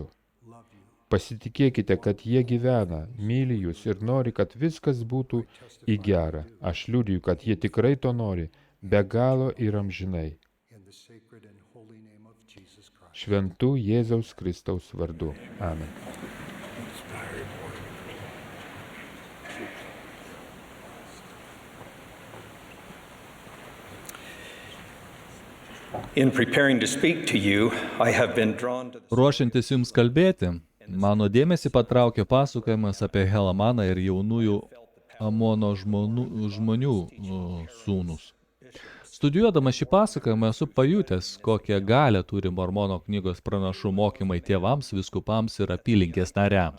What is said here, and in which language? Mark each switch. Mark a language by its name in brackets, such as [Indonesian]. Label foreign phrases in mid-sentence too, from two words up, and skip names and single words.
[Lithuanian] Pasitikėkite, kad jie gyvena, myli jūs ir nori, kad viskas būtų į gerą. Aš liudiju, kad jie tikrai to nori, be galo ir amžinai. Šventų Jėzaus Kristaus vardu. Amen. [English] In preparing to speak to you, I have been drawn to the... [Lithuanian] Ruošiantis jums kalbėti, mano dėmesį patraukė pasakojimas apie Helamaną ir jaunųjų Amono žmonių sūnus. Studijuodamas šį pasakojimą esu pajutęs, kokią galią turi Mormono knygos pranašų mokymai tėvams, viskupams ir apylinkės nariams.